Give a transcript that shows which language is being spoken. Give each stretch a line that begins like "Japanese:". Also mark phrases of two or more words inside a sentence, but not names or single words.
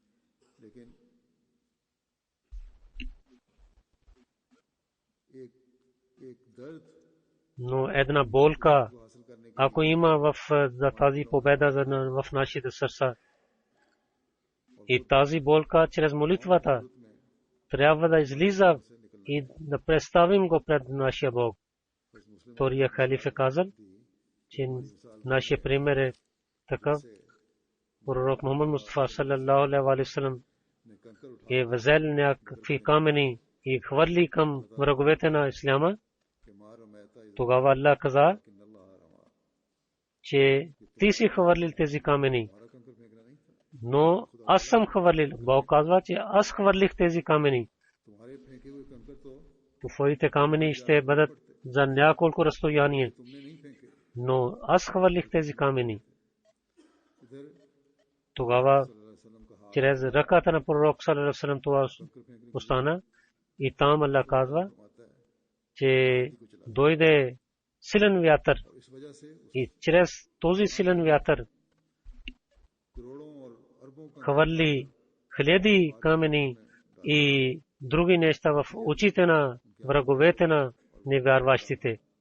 Bulgarian: Но една болка, ако има за тази победа в нашите сърца, и тази болка чрез молитвата трябва да излиза и да представим го пред нашия Бог. Втория халиф е казал, че нашия пример е такъв. Пророк Мухаммад Мустафа
Arabic: صلى الله عليه وسلم
Bulgarian: е взел някакви камъни и хвърли към враговете на Исляма. Тогава Аллах каза, че ти си хвърлил тези камъни. Но аз съм хвърлил. Бог казва, че аз хвърлих тези камъни. Твоите камъни ще бъдат за няколко разстояние. Но аз хвърлих тези камъни. Тогава чрез ръката на пророк
Arabic: صلى الله عليه وسلم
Bulgarian: това остана. И там Аллах казва, че дойде силен вятър. И чрез този силен вятър хвърли хиляди камъни и други неща в очите на враговете на невярващите.